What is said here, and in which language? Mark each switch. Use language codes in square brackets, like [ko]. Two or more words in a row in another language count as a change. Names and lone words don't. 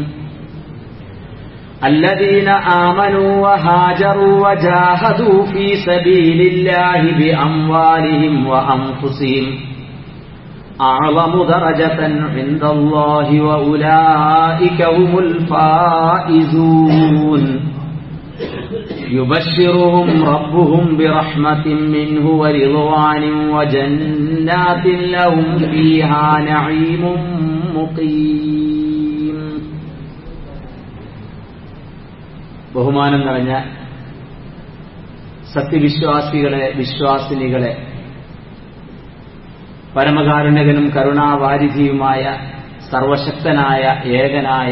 [ar] الذين آمنوا وهاجروا وجاهدوا في سبيل الله بأموالهم وأنفسهم أعظم درجة عند الله وأولئك هم الفائزون يبشرهم ربهم برحمة منه ورضوان وجنات لهم فيها نعيم مقيم. [ml] ബഹുമാനം നിറഞ്ഞ സത്യവിശ്വാസികളെ, വിശ്വാസിനികളെ, പരമകാരുണ്യകനും കരുണാവാരിധിയുമായ സർവശക്തനായ ഏകനായ